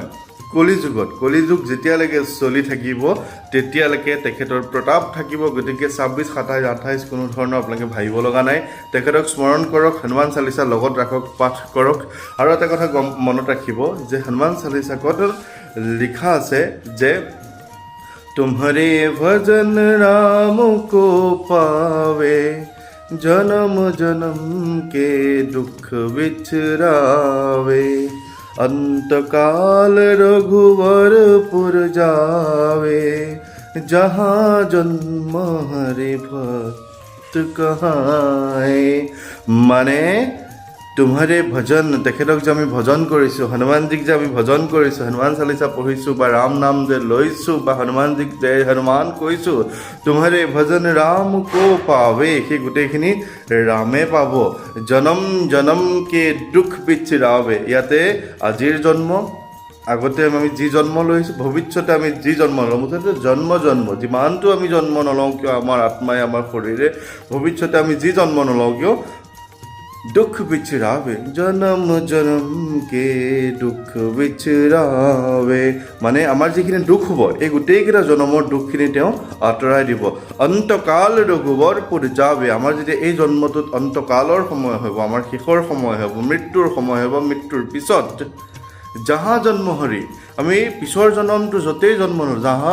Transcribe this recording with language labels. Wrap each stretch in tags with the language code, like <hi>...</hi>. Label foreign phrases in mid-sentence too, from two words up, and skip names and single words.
<as>কলি যুগ যেতিয়ালৈকে চলি থাকিব তেতিয়ালৈকে তেখেতৰ প্ৰতাপ থাকিব গতিকে 26 27 28 কোনো ধৰণৰ আপোনালোকে ভাবিব লগা নাই তেখেতক স্মৰণ কৰক হনুমান চালিচা লগত ৰাখক পাঠ কৰক আৰু এটা কথা মনত ৰাখিব যে হনুমান চালিচাত লিখা আছে যে</as> <hi>तुम्हारे भजन राम को पावे जन्म जन्म के दुख बिछरावे अंतकाल रघुवरपुर जावे जहाँ जन्म हरि भक्त कहाए माने तुम्हारे भजन তেখেতক</hi> <as>যে আমি ভজন কৰিছোঁ হনুমানজীক যে আমি ভজন কৰিছোঁ হনুমান চালিচা পঢ়িছোঁ বা ৰাম নাম যে লৈছোঁ বা হনুমানজীক জয় হনুমান কৈছোঁ</as> <hi>तुम्हारे भजन राम को पावे</hi> <as>সেই গোটেইখিনি ৰামে পাব</as> <hi>जनम जनम के दुख बिछरावे</hi> <as>ইয়াতে আজিৰ জন্ম আগতে আমি যি জন্ম লৈছোঁ ভৱিষ্যতে আমি যি জন্ম ল'ম মুঠতে জন্ম যিমানটো আমি জন্ম নলওঁ কিয় আমাৰ আত্মাই আমাৰ শৰীৰে ভৱিষ্যতে আমি যি জন্ম নলওঁ কিয়</as> <hi>दुख बिछरावे जन्म जन्म के दुख बिछरावे</hi> <as>মানে আমাৰ যিখিনি দুখ হ'ব এই গোটেইকেইটা জন্মৰ দুখখিনি তেওঁ আঁতৰাই দিব</as> <hi>अंतकाल रघुवरपुर जावे</hi> <as>আমাৰ যেতিয়া এই জন্মটোত অন্তকালৰ সময় হ'ব আমাৰ শেষৰ সময় হ'ব মৃত্যুৰ সময় হ'ব মৃত্যুৰ পিছত</as> <hi>जहाँ जन्म हरि</hi> <as>আমি পিছৰ জন্মটো য'তেই জন্ম নলওঁ যাহা</as>